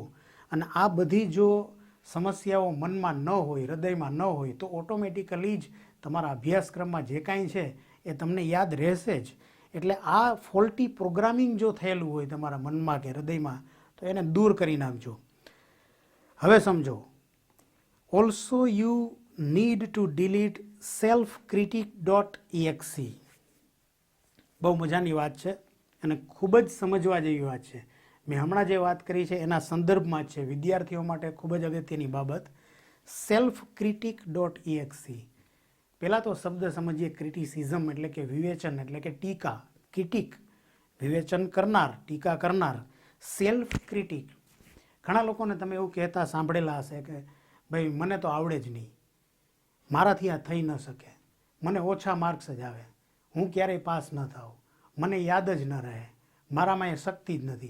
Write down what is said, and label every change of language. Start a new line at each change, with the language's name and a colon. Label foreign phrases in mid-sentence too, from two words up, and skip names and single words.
Gujarati: અને આ બધી જો સમસ્યાઓ મનમાં ન હોય, હૃદયમાં ન હોય તો ઓટોમેટિકલી જ તમારા અભ્યાસક્રમમાં જે કાંઈ છે એ તમને યાદ રહેશે જ. એટલે આ
English: faulty programming
Gujarati: જો થયેલું હોય તમારા મનમાં કે હૃદયમાં તો એને દૂર કરી નાખજો. હવે સમજો,
English: also you need to delete selfcritic.exe.
Gujarati: બહુ મજાની વાત છે અને ખૂબ જ સમજવા જેવી વાત છે. મેં હમણાં જે વાત કરી છે એના સંદર્ભમાં જ છે, વિદ્યાર્થીઓ માટે ખૂબ જ અગત્યની બાબત. selfcritic.exe. પહેલાં તો શબ્દ સમજીએ. ક્રિટિસિઝમ એટલે કે વિવેચન એટલે કે ટીકા. ક્રિટિક વિવેચન કરનાર, ટીકા કરનાર.
English: self critic
Gujarati: ઘણા લોકોને તમે એવું કહેતા સાંભળેલા હશે કે ભાઈ મને તો આવડે જ નહીં, મારાથી આ થઈ ન શકે, મને ઓછા માર્ક્સ જ આવે, હું ક્યારેય પાસ ન થાઉં, મને યાદ જ ન રહે, મારામાં એ શક્તિ જ નથી.